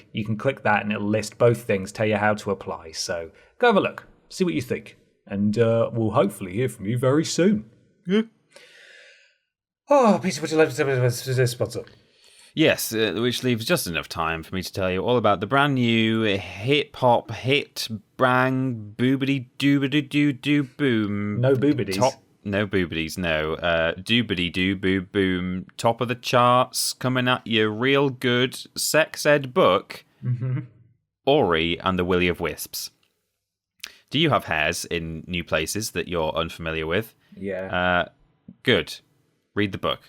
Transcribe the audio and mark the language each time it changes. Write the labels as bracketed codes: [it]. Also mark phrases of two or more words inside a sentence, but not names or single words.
[en] You can click that and it'll list both things, tell you how to apply. So go have a look, see what you think, and we'll hopefully hear from you very soon. Yeah. Oh, Peter, would you like to sponsor? Yes, which leaves just enough time for me to tell you all about the brand new hip-hop hit brang boobity doobity doo doo boom. No boobities. No boobities, no. Doobity doo boo boom. Top of the charts, coming at you real good sex ed book. Ori and the Willy of Wisps. Do you have hairs in new places that you're unfamiliar with? Yeah. Good. Read the book.